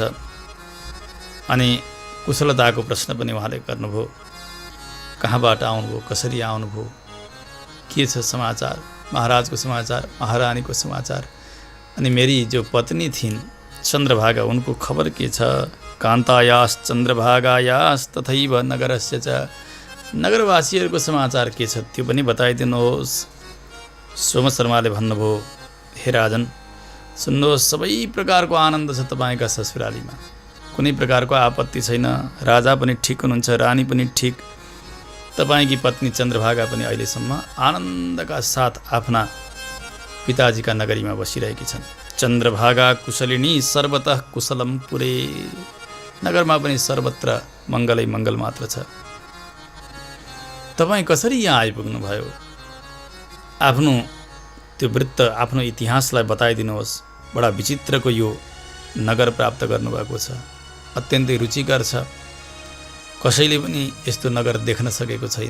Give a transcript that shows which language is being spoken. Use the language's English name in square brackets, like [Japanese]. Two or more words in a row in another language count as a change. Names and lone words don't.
[Nepali] अनि कुशलताको प्रश्न पनि उहाँले गर्नुभयो। कहाँबाट आउनुभयो, कसरी आउनुभयो, के छ समाचार, महाराजको समाचार, महारानीको समाचार, अनि मेरी जो पत्नी थिइन् चन्द्रभागा, उनको खबर के छ, [Sanskrit] कान्तायास चन्द्रभागायास तथैव नगरस्य च, [Nepali] नगरवासीहरूको समाचार के छ त्यो पनि बताइदिनुहोस्। सोम शर्माले भन्नुभयो, हे राजन सुन्नुहोस्, सबै प्रकारको आनन्द छ तपाईँका ससुरालीमा, कुनै प्रकारको आपत्ति छैन। राजा पनि ठिक हुनुहुन्छ, रानी पनि ठिक, तपाईँकी पत्नी चन्द्रभागा पनि अहिलेसम्म आनन्दका साथ आफ्ना पिताजीका नगरीमा बसिरहेकी छन्। [Sanskrit] चन्द्रभागा कुशलिनी सर्वतः कुशलम पुरे, [Nepali] नगरमा पनि सर्वत्र मङ्गलै मङ्गल मात्र छ। तपाईँ कसरी यहाँ आइपुग्नु भयो? आफ्नो त्यो वृत्त, आफ्नो इतिहासलाई बताइदिनुहोस्। बडा विचित्रको यो नगर प्राप्त गर्नुभएको छ, अत्यन्तै रुचिकर छ, कसैले पनि यस्तो नगर देख्न सकेको छैन।